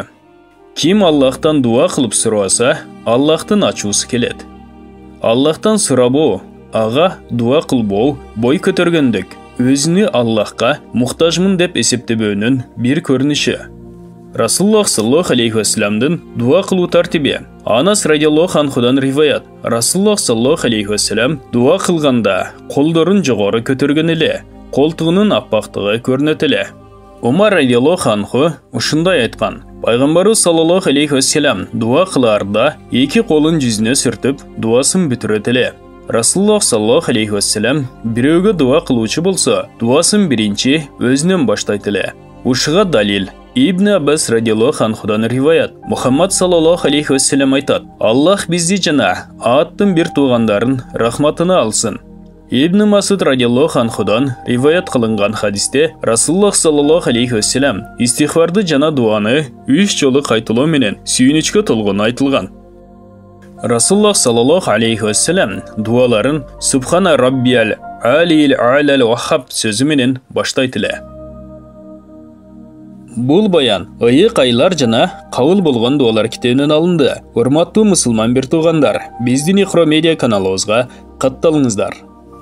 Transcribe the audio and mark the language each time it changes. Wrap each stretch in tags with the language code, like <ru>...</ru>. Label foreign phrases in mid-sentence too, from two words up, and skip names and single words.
<ky>Ким Аллахтан дуа кылып сураса, Аллахтын ачуусу келет. Аллахтан сурабоо, ага дуа кылбоо бой көтөргөндүк. Өзүнү Аллахка муктажмын деп эсептебөөнүн бир көрүнүшү. Расулуллах</ky> <ar>صلى الله عليه وسلم</ar> <ky>дуа кылуу тартиби. Анас</ky> <ar>رضي الله عنه</ar> <ky>риваят. Расулуллах</ky> <ar>صلى الله عليه وسلم</ar> <ky>дуа кылганда колдорун жогору көтөргөн эле, колтугунун аппактыгы көрүнөт эле. Умар</ky> <ar>رضي الله عنه</ar> <ky>ушундай айткан: Пайгамбарыбыз</ky> <ar>صلى الله عليه وسلم</ar> <ky>дуа кылаарда эки колун жүзүнө сүртүп дуасын бүтүрөт эле. Расулуллах</ky> <ar>صلى الله عليه وسلم</ar> <ky>бирөөгө дуа кылуучу болсо, дуасын биринчи өзүнөн баштайт эле. Ушуга далил Ибн Аббас</ky> <ar>رضي الله عنه</ar> <ky>риваят. Мухаммад</ky> <ar>صلى الله عليه وسلم</ar> <ky>айтат: Аллах бизди жана ааттын бир туугандарын рахматына алсын. Ибн Масуд</ky> <ar>رضي الله عنه</ar> <ky>риваят кылынган хадисте Расулуллах</ky> <ar>صلى الله عليه وسلم</ar> <ky>истихфарды жана дуаны 3 жолу кайталоо менен сүйүнүчкө толгону айтылган. Расулуллах</ky> <ar>صلى الله عليه وسلم</ar> <ky>дуаларын</ky> <ar>سبحان ربي العلي الأعلى الوهاب</ar> <ky>сөзү менен баштайт эле. Бул баян ыйык айлар жана кабыл болгон дуалар китебинен алынды. Урматтуу мусулман бир туугандар, биздин Ихро медиа каналыбызга катталыңыздар.</ky>